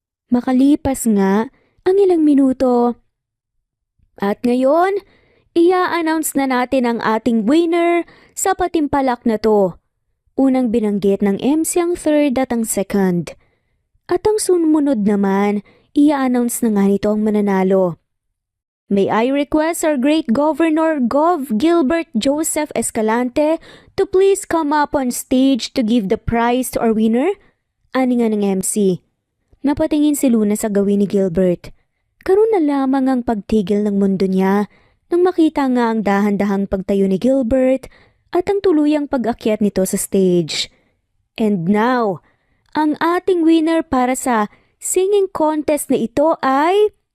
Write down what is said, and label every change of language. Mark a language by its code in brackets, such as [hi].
[tl] Makalipas nga ang ilang minuto. At ngayon, ia-announce na natin ang ating winner sa patimpalak na to. Unang binanggit ng MC ang third at ang second. At ang sumunod naman, ia-announce na nga nito ang mananalo. [en] May I request our great Governor Gov. Gilbert Joseph Escalante to please come up on stage to give the prize to our winner? [tl] Ani nga ng MC. Napatingin si Luna sa gawin ni Gilbert. Karoon na lamang ang pagtigil ng mundo niya nang makita nga ang dahan-dahang pagtayo ni Gilbert at ang tuluyang pag-akyat nito sa stage. [en] And now, [tl] ang ating winner para sa singing contest na ito ay...